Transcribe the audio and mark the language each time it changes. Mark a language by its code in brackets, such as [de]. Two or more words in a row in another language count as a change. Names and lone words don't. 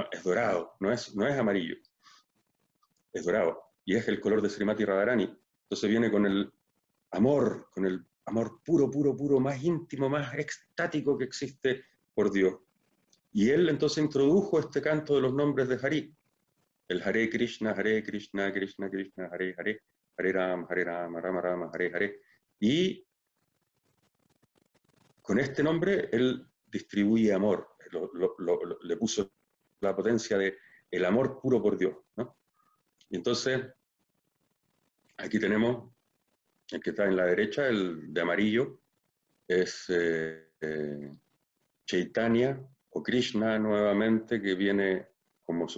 [es] Es dorado, no es amarillo, es dorado, y es el color de Srimati Radharani. Entonces viene con el amor puro, puro, puro, más íntimo, más extático que existe por Dios. Y él entonces introdujo este canto de los nombres de Hari, el Hare Krishna, Krishna Krishna, Hare Hare, Hare Rama, Rama Rama, Hare Hare. Y con este nombre él distribuye amor, le puso la potencia de el amor puro por Dios, ¿no? Y entonces, aquí tenemos el que está en la derecha, el de amarillo, es Chaitanya o Krishna nuevamente, que viene como su